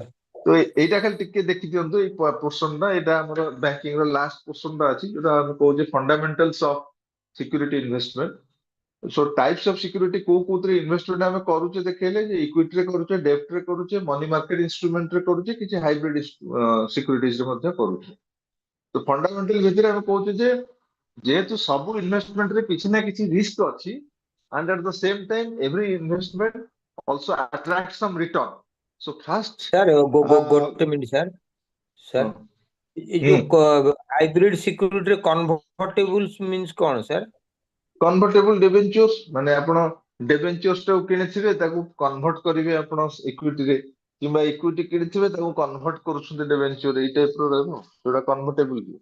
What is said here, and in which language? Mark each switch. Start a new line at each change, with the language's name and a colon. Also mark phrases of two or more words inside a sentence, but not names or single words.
Odia: ତ ଏଇଟା ଖାଲି ଟିକେ ଦେଖି ଦିଅନ୍ତୁ, ଏଇ ପୋର୍ସନ ଟା, ଏଇଟା ଆମର ବ୍ୟାଙ୍କିଂ ର
English: last portion
Odia: ଟା ଅଛି, ଯୋଉଟା ଆମେ କହୁଛେ
English: fundamentals of security investment. so types of security
Odia: କୋଉ କୋଉଥିରେ ଇନଭେଷ୍ଟମେଣ୍ଟ ଆମେ କରୁଛେ ଦେଖେଇଲେ, ଯେ ଇକ୍ୱିଟିରେ କରୁଛେ, ଡେପ୍ଟରେ କରୁଛେ,
English: money market instrumentରେ
Odia: କରୁଛେ, କିଛି
English: hybrid securitiesରେ
Odia: ମଧ୍ୟ କରୁଛେ। ତ ଫଣ୍ଡାମେଣ୍ଟାଲ ଭିତରେ ଆମେ କହୁଛେ ଯେ ଯେହେତୁ ସବୁ ଇନଭେଷ୍ଟମେଣ୍ଟରେ କିଛି ନା କିଛି ରିସ୍କ ଅଛି,
English: and at the same time every investment also attracts some return. So first
Odia: sir ଗୋଟେ ମିନିଟ୍ sir sir ଏ ହୁଁ ଯୋଉ
English: hybrid securityରେ convertibles means
Odia: କଣ sir?
English: convertible debentures,
Odia: ମାନେ ଆପଣ ଡିବେଞ୍ଚର୍ସ ଟାକୁ କିଣିଥିବେ, ତାକୁ କନଭର୍ଟ କରିବେ ଆପଣ ଇକ୍ୱିଟିରେ, କିମ୍ବା ଇକ୍ୱିଟି କିଣିଥିବେ ତାକୁ କନଭର୍ଟ କରୁଛନ୍ତି ଡିବେଞ୍ଚର, ଏଇ ଟାଇପ ର ରହିବ ଯୋଉଟା କନଭର୍ଟେବୁଲ।